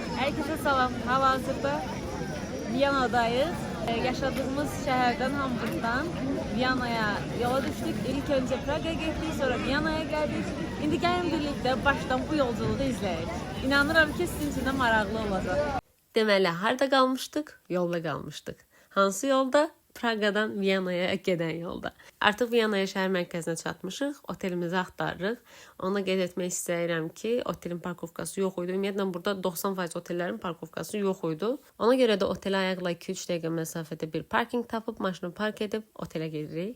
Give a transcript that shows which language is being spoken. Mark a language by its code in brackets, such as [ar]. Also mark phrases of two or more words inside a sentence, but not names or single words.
[tr] Herkese salam. Hal-hazırda Viyana'dayız. Yaşadığımız şehirden, Hamburg'dan Viyana'ya yola düştük. İlk önce Praga'ya gittik, sonra Viyana'ya geldik. [az] İndi gəlin [tr] birlikte baştan bu yolculuğu izləyək. [az] İnanıram ki, sizin için de maraqlı olacaq. Deməli, harda qalmışdıq? Yolda qalmışdıq. Hansı yolda? Praqadan Viyana'ya gedən yolda. Artıq Viyana'ya şəhər mərkəzinə çatmışıq. Otelimizi axtarırıq. Ona qeyd etmək istəyirəm ki, otelin parkovkası yox idi. Ümumiyyətlə burada 90% otellərin parkovkası yox idi. Ona görə də otelə ayaqla 2-3 dəqiqə məsafədə bir parking tapıb maşını park edib otelə gedirik.